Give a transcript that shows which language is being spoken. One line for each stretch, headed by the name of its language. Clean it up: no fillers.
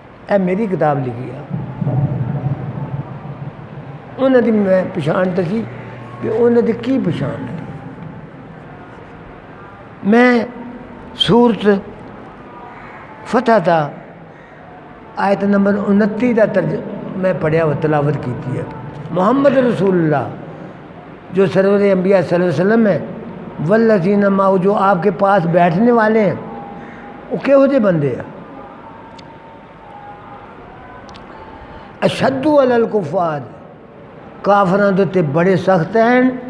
Punjabi: ਇਹ ਮੇਰੀ ਕਿਤਾਬ ਲਿਖੀ ਆ, ਉਹਨਾਂ ਦੀ ਮੈਂ ਪਛਾਣ ਦੱਸੀ ਕਿ ਉਹਨਾਂ ਦੀ ਕੀ ਪਛਾਣ ਹੈ। ਮੈਂ ਸੂਰਤ ਫਤਿਹ ਦਾ ਆਇਤ ਨੰਬਰ 29 ਦਾ میں پڑھیا و تلاوت کی ہے.
Arabic: محمد رسول اللہ
Urdu: جو سرور انبیاء صلی اللہ علیہ وسلم ہے،
Arabic: والذین معہ،
Urdu: جو آپ کے پاس بیٹھنے والے ہیں وہ کہہو جے بندے ہیں.
Arabic: اشد علی الکفار،
Punjabi: کافران تے بڑے سخت ہیں.